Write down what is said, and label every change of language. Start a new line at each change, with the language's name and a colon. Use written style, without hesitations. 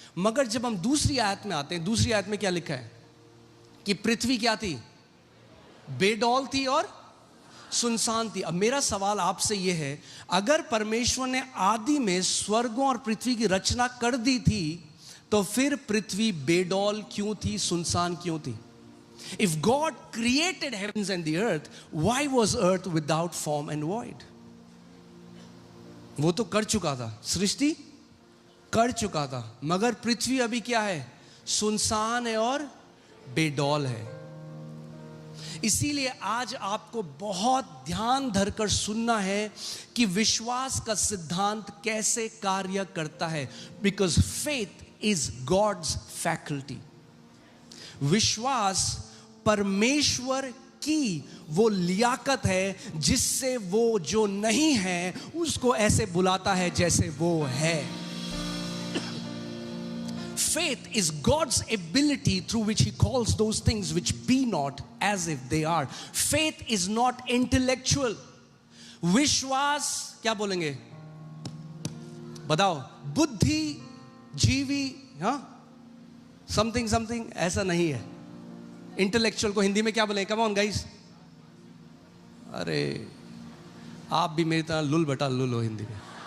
Hindi: मगर जब हम दूसरी आयत में आते हैं, दूसरी आयत में क्या लिखा है कि पृथ्वी क्या थी? बेडौल थी और सुनसान थी। अब मेरा सवाल आपसे यह है, अगर परमेश्वर ने आदि में स्वर्गों और पृथ्वी की रचना कर दी थी तो फिर पृथ्वी बेडौल क्यों थी, सुनसान क्यों थी?
English: If God created heavens and the earth, why was earth without form and void?
Hindi: वो तो कर चुका था, सृष्टि कर चुका था, मगर पृथ्वी अभी क्या है? सुनसान है और बेडौल है। इसीलिए आज आपको बहुत ध्यान धरकर सुनना है कि विश्वास का सिद्धांत कैसे कार्य करता है।
English: Because faith is God's faculty.
Hindi: विश्वास परमेश्वर की वो लियाकत है जिससे वो जो नहीं है उसको ऐसे बुलाता है जैसे वो है।
English: Faith is God's ability through which He calls those things which be not as if they are. Faith is not intellectual.
Hindi: विश्वास क्या बोलेंगे? बताओ, बुद्धि जीवी, हाँ,
English: something something,
Hindi: ऐसा नहीं है। इंटेलेक्चुअल को हिंदी में क्या बोले?
English: Come on guys.
Hindi: अरे आप भी मेरी तरह लुल बटा लुल हो हिंदी में।